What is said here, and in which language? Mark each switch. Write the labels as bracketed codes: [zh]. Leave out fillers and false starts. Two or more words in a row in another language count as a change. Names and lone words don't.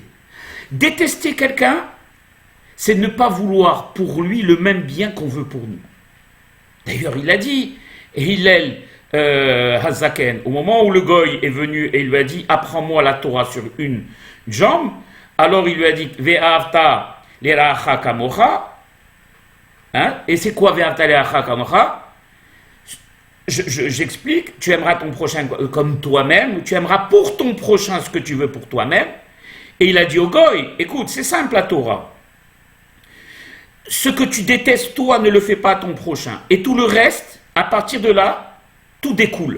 [fr] Détester quelqu'un, c'est ne pas vouloir pour lui le même bien qu'on veut pour nous. D'ailleurs, il a dit, Hillel Hazaken, au moment où le goy est venu et il lui a dit apprends-moi la Torah sur une jambe, alors il lui a dit [he] ואהבת לרעך כמוך, [fr] et c'est quoi [he] ואהבת לרעך כמוך? [fr] J'explique, tu aimeras ton prochain comme toi-même, ou tu aimeras pour ton prochain ce que tu veux pour toi-même. Et il a dit au goy, écoute, c'est simple la Torah. Ce que tu détestes toi, ne le fais pas à ton prochain. Et tout le reste, à partir de là, tout découle.